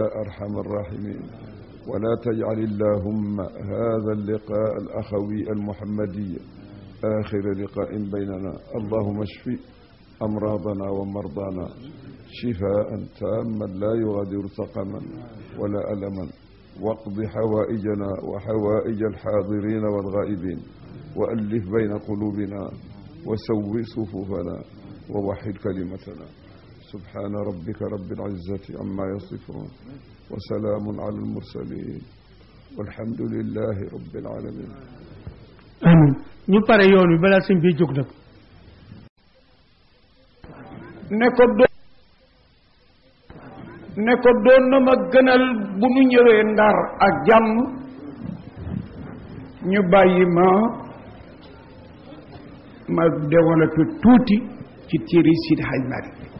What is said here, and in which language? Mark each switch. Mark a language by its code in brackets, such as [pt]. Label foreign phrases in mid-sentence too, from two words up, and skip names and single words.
[ar] أرحم الراحمين ولا تجعل اللهم هذا اللقاء الأخوي المحمدي آخر لقاء بيننا اللهم اشف أمراضنا ومرضانا شفاء تاما لا يغادر سقما ولا ألما، واقض حوائجنا وحوائج الحاضرين والغائبين، وألف بين قلوبنا وسوي صفوفنا ووحد كلمتنا. سبحان ربك رب العزة عما يصفون وسلام على المرسلين والحمد لله رب العالمين. amiin. [wo] ñu pare yoon wi balaa sëñ bi jóg nag. ne ko doon na ma gënal bu nu ñëwee Ndar ak jàmm ñu bàyyi ma développé tuuti ci téere Seydi Hadj Malick.